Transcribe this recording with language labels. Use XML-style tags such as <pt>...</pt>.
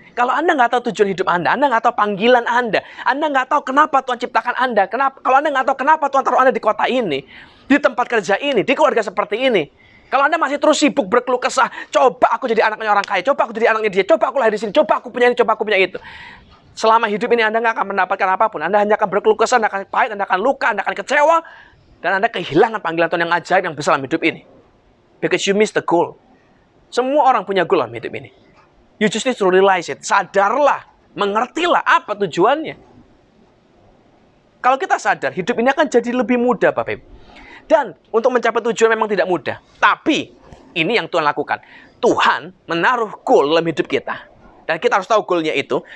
<id>Kalau Anda nggak tahu tujuan hidup Anda nggak tahu panggilan Anda nggak tahu kenapa Tuhan ciptakan Anda, kalau Anda nggak tahu kenapa Tuhan taruh Anda di kota ini, di tempat kerja ini, di keluarga seperti ini. Kalau Anda masih terus sibuk berkeluh kesah, coba aku jadi anaknya orang kaya, coba aku jadi anaknya dia, coba aku lahir di sini, coba aku punya ini, coba aku punya itu. Selama hidup ini Anda nggak akan mendapatkan apapun. Anda hanya akan berkeluh kesah, Anda akan pahit, Anda akan luka, Anda akan kecewa, dan Anda kehilangan panggilan Tuhan yang ajaib yang besar dalam hidup ini.</id> <en>Because you miss the goal.</en> <id>Semua orang punya goal dalam hidup ini.</id> <en>You just need to realize it.</en> <id>Sadarlah, mengertilah apa tujuannya. Kalau kita sadar, hidup ini akan jadi lebih mudah, Bapak Ibu. Dan untuk mencapai tujuan memang tidak mudah. Tapi ini yang Tuhan lakukan. Tuhan menaruh goal dalam hidup kita. Dan kita harus tahu goalnya itu.</id>